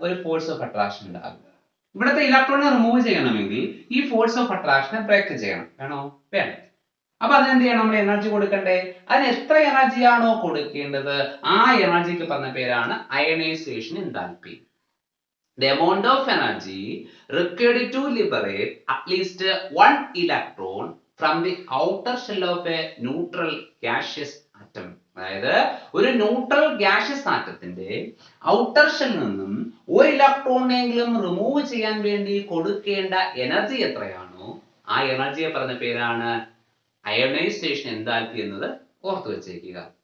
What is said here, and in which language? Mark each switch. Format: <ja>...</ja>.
<ml>ഒരു force of attraction ഉണ്ടാകും. ഇവിടുത്തെ ഇലക്ട്രോണിനെ റിമൂവ് ചെയ്യണമെങ്കിൽ ഈ ഫോഴ്സ് ഓഫ് അട്രാക്ഷനെ ബ്രേക്ക് ചെയ്യണം. വേണോ? വേണം. അപ്പൊ അതിനെന്ത് ചെയ്യണം? നമ്മൾ എനർജി കൊടുക്കണ്ടേ? അതിന് എത്ര എനർജിയാണോ കൊടുക്കേണ്ടത് ആ എനർജിക്ക് പറഞ്ഞ പേരാണ് ionization enthalpy.</ml> <en>The amount of energy required to liberate at least one electron from the outer shell of a neutral gaseous atom.</en> <ml>അതായത് ഒരു ന്യൂട്രൽ ഗ്യാഷ്യസ് ആറ്റത്തിന്റെ ഔട്ടർ ഷെല്ലിൽ നിന്നും ഒരു ഇലക്ട്രോണെങ്കിലും റിമൂവ് ചെയ്യാൻ വേണ്ടി കൊടുക്കേണ്ട എനർജി എത്രയാണോ ആ എനർജിയെ പറഞ്ഞ പേരാണ് അയണൈസേഷൻ എന്താൽപി എന്നത് ഓർത്തു വെച്ചേക്കുക.</ml>